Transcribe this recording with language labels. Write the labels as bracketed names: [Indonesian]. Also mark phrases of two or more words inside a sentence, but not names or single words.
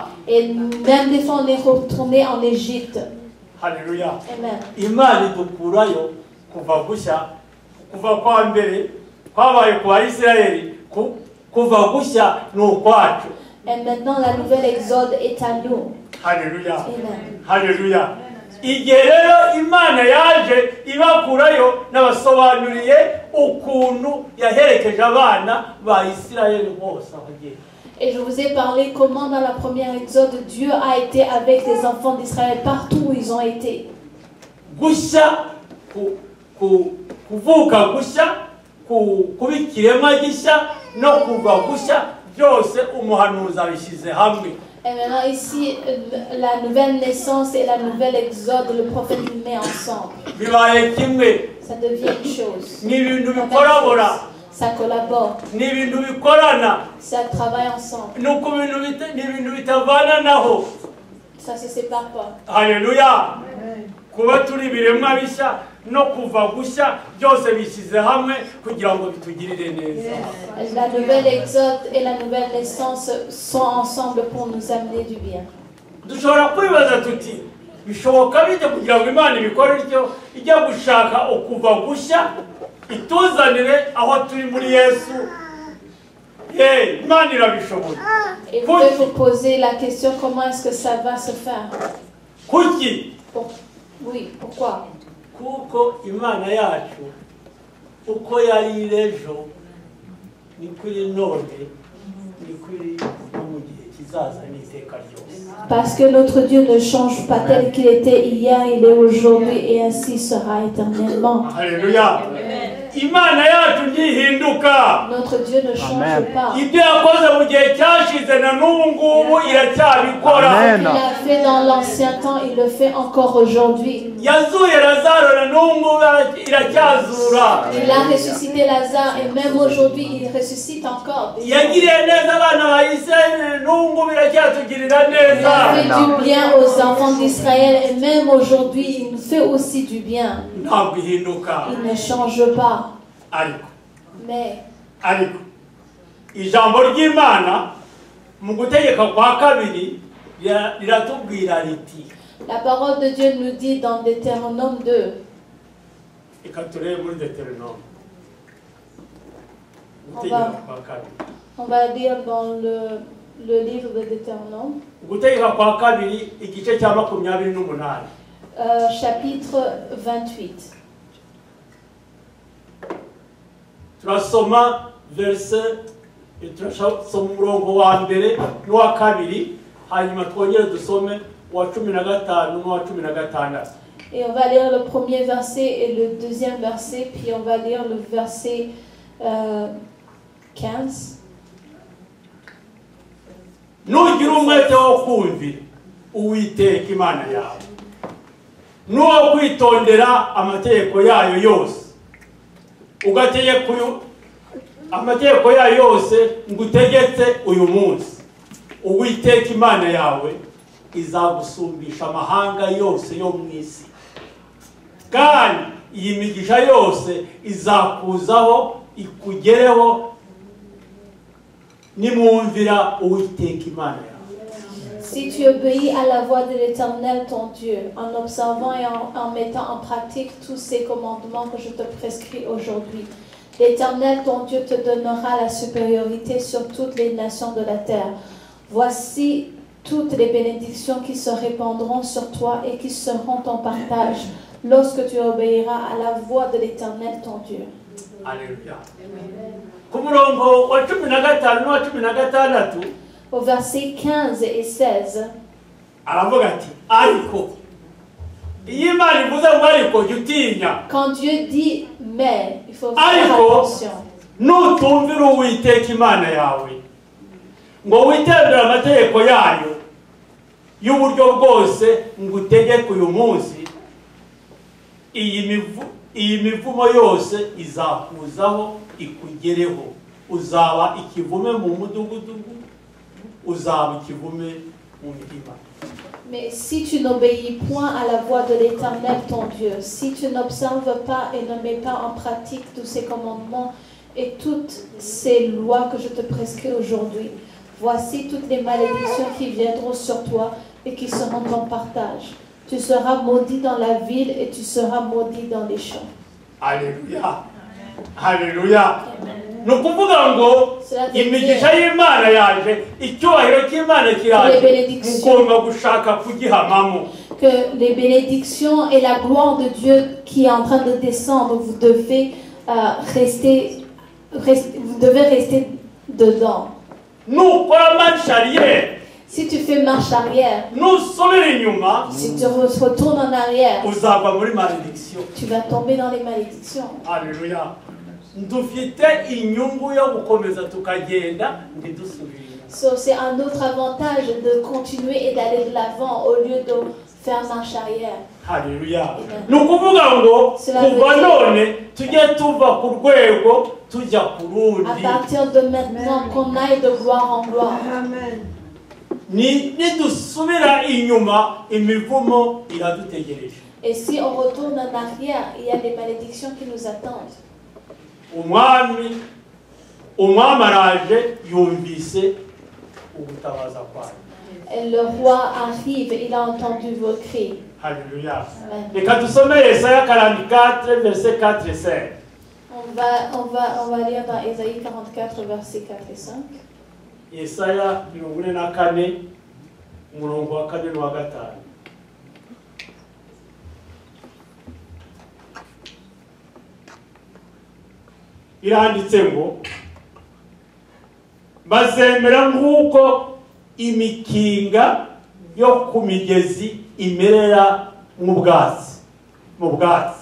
[French] Et même des fois, on est retourné en Égypte. Alléluia. Amen. [Kinyarwanda] Imana idukurayo kuva gushya kuva kwa mbere kwabaye kwa Isirayeli kuva gushya n'ukwacu. [French] Et maintenant, la nouvelle exode est à nous. Alléluia. Amen. Alléluia. [Kinyarwanda] Igihe rero Imana yaje ibakurayo n'abasobanuriye ukuntu yaherekeje abana ba Isirayeli bose abagiye. [French] Et je vous ai parlé comment dans la première exode, Dieu a été avec les enfants d'Israël partout où ils ont été. [Kinyarwanda] Gushya kuvuka gushya kubikirema gishya no kuva gushya byose umuhanuzi abishyize hamwe. [French] Et maintenant ici, la nouvelle naissance et la nouvelle exode, le prophète les met ensemble. [Kinyarwanda] Bibaye kimwe. [French] Ça devient une chose. [Kinyarwanda] Ni ibintu bikorabora. [French] Ça collabore. [Kinyarwanda] Ni ibintu bikorana. [French] Ça travaille ensemble. [Kinyarwanda] Nuko ni ibintu bitavana naho. [French] Ça se sépare pas. Alléluia. [Kinyarwanda] Kuba turi biremwa bishya no kuva gushya byose bishyize hamwe kugira ngo bitugirire neza. [French] La nouvelle exode et la nouvelle naissance sont ensemble pour nous amener du bien. [Kinyarwanda] Dushobora kwibaza tuti bishoboka bite kugira ngo Imana ibikore ityo ijya gushaka ukuva gushya ituzanire aho turi muri Yesu. Imana irabishoboye. [French] Et vous devez vous poser la question, comment est-ce que ça va se faire? [Kinyarwanda] Kuki? [French] Oui, pourquoi? [Kinyarwanda] Kuko Imana yacu uko yari ejo ni kuri none ni kuri mu gihe kizaza n'iteka ryose. [French] Parce que notre Dieu ne change pas tel qu'il était hier, il est aujourd'hui et ainsi sera éternellement. Alléluia. [Kinyarwanda] Imana yacu ntihinduka. [French] Notre Dieu ne change pas. [Kinyarwanda] Ibyo yakoze mu gihe cyashize na n'ubu ngubu iracyabikora. [French] Ce qu'il a fait dans l'ancien temps, il le fait encore aujourd'hui. [Kinyarwanda] Yazuye Lazaro na n'ubu ngubu iracyazura. [French] Il a ressuscité Lazare et même aujourd'hui il ressuscite encore. [Kinyarwanda] Yagiriye neza abana ba Isirayeli n'ubu ngubu iracyatugirira neza. [French] Il fait du bien aux enfants d'Israël et même aujourd'hui il nous fait aussi du bien. [Kinyarwanda] Ntabwo ihinduka. [French] Il ne change pas. [Kinyarwanda] Ariko. [French] Mais [Kinyarwanda] ijambo ry'Imana mu gutegeka kwa kabiri riratubwira riti. [French] La parole de Dieu nous dit dans Deutéronome 2. [Kinyarwanda] Eka turebe muri Deutéronome. [French] On va lire dans le livre de Deutéronome. [Kinyarwanda] Gutegeka kwa kabiri igice cya 28. [French] Chapitre 28. [Kinyarwanda] Turasoma verset, turasoma umurongo wa mbere n'uwa kabiri, hanyuma twongere dusome uwa 15 n'uwa 16. [French] Et on va lire le premier verset et le deuxième verset, puis on va lire le verset 15. [Kinyarwanda] Nugira umwete wo kumvira Uwiteka Imana yawe, n'uwo kwitondera amategeko yayo yose, ugategeka amategeko yayo yose ngutegetse uyu munsi, Uwiteka Imana yawe izagusumbisha amahanga yose yo mu isi, kandi iyi migisha yose izakuzaho ikugereho nimwumvira Uwiteka Imana yawe. [French] Si tu obéis à la voix de l'Éternel ton Dieu, en observant et en mettant en pratique tous ces commandements que je te prescris aujourd'hui, l'Éternel ton Dieu te donnera la supériorité sur toutes les nations de la terre. Voici toutes les bénédictions qui se répandront sur toi et qui seront ton partage lorsque tu obéiras à la voix de l'Éternel ton Dieu. Alléluia. Au verset 15 et 16, quand Dieu dit mais, il faut faire attention. [Kinyarwanda] Nutumvira Uwiteka Imana yawe ngo witondere amategeko yayo y'uburyo bwose ngutegeka uyu munsi, iyi mivumo yose izakuzaho ikugereho, uzaba ikivume mu mudugudu, uzaba ikivume mu mirima. [French] Mais si tu n'obéis point à la voix de l'Éternel ton Dieu, si tu n'observes pas et ne mets pas en pratique tous ces commandements et toutes ces lois que je te prescris aujourd'hui, voici toutes les malédictions qui viendront sur toi et qui seront ton partage. Tu seras maudit dans la ville et tu seras maudit dans les champs. Alléluia. Alléluia. [Kinyarwanda] Ni ukuvuga ngo imigisha y'Imana yaje, icyubahiro cy'Imana kiraje, mugomba gushaka kugihamamo. [French] Que les bénédictions et la gloire de Dieu qui est en train de descendre, vous devez rester dedans. [Kinyarwanda] Nukora [French] marche arrière, si tu fais marche arrière, si tu retournes en arrière, [Kinyarwanda] uzava muri malédiction. [French] Tu vas tomber dans les malédictions. Alléluia. [Kinyarwanda] dufite inyungu yo gukomeza tukagenda ntidusubire. [French] So c'est un autre avantage de continuer et d'aller de l'avant au lieu de faire marche arrière. [Kinyarwanda] Haleluya. Nukuvuga ngo kuva none tujye tuva ku rwego tujya ku rundi. [French] À partir de maintenant, qu'on aille de gloire en gloire. Amen. [Kinyarwanda] Nidusubira inyuma imivumo iradutegereje. [French] Et si on retourne en arrière, il y a des malédictions qui nous attendent. [Kinyarwanda] Umwami araje yumvise ubutabaza kwayo. [French] Et le roi arrive, il a entendu vos cris. [Kinyarwanda] Haleluya. Amen. Reka dusome Yesaya 44 [French] verset 4 et 5. On va lire dans Ésaïe 44, versets 4 et 5. [Kinyarwanda] Yesaya 44 umurongo wa 4 n'uwa 5. Iranditse ngo bazemera nk'uko imikinga yo ku migezi imerera mu bwatsi.